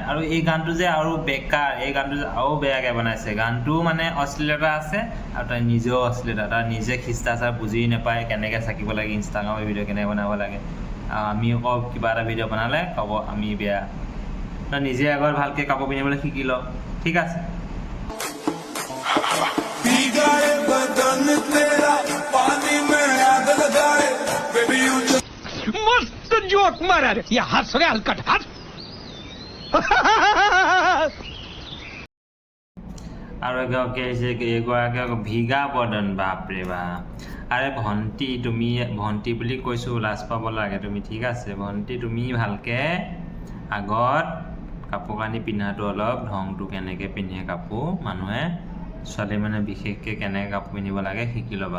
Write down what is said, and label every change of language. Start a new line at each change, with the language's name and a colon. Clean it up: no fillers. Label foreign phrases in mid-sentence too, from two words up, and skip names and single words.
Assamese: আৰু এই গানটো যে আৰু বেকাৰ, এই গানটো যে আৰু বেয়াকৈ বনাইছে। গানটো মানে অশ্লীলতা আছে আৰু তাই নিজেও অশ্লীলতা, তাই নিজে খ্ৰীষ্টাচাৰ বুজি নাপায়, কেনেকৈ চাকিব লাগে ইনষ্টাগ্ৰামৰ ভিডিঅ' কেনেকৈ বনাব লাগে। আমি আকৌ কিবা এটা ভিডিঅ' বনালে ক'ব আমি বেয়া। তই নিজে আগত ভালকৈ কাপোৰ পিন্ধিবলৈ শিকি ল, ঠিক আছে?
Hindi: मस्त जोक मारा रे, ये हंस रे हलकट हंस।
Assamese: আৰু এগৰাকী আহিছে, এগৰাকী আকৌ ভিগা বদন, বাপৰে বাপ। আৰে ভণ্টি বুলি কৈছোঁ, লাজ পাব লাগে তুমি, ঠিক আছে? ভণ্টি তুমি ভালকৈ আগত কাপোৰ কানি পিন্ধাটো অলপ ঢংটো কেনেকৈ পিন্ধে কাপোৰ মানুহে, ছোৱালী মানে বিশেষকৈ কেনেকৈ কাপোৰ পিন্ধিব লাগে শিকি ল'বা।